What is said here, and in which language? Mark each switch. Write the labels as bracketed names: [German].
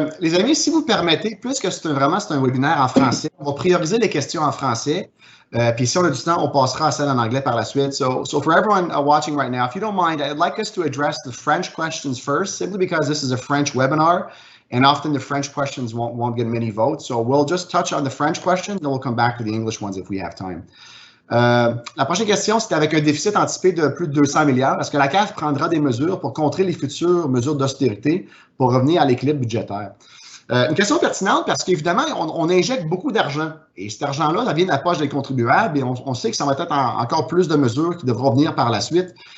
[French] Les amis, si vous permettez, puisque c'est un webinaire en français, on va prioriser les questions en français. Puis si on a du temps, on passera à celle en anglais par la suite. [English] So for everyone watching right now, if you don't mind, I'd like us to address the French questions first, simply because this is a French webinar, and often the French questions won't get many votes. So we'll just touch on the French questions, then we'll come back to the English ones if we have time. [French] La prochaine question, c'est avec un déficit anticipé de plus de 200 milliards. Est-ce que la CAF prendra des mesures pour contrer les futures mesures d'austérité pour revenir à l'équilibre budgétaire? Une question pertinente parce qu'évidemment, on injecte beaucoup d'argent. Et cet argent-là, ça vient de la poche des contribuables et on sait que ça va être encore plus de mesures qui devront venir par la suite.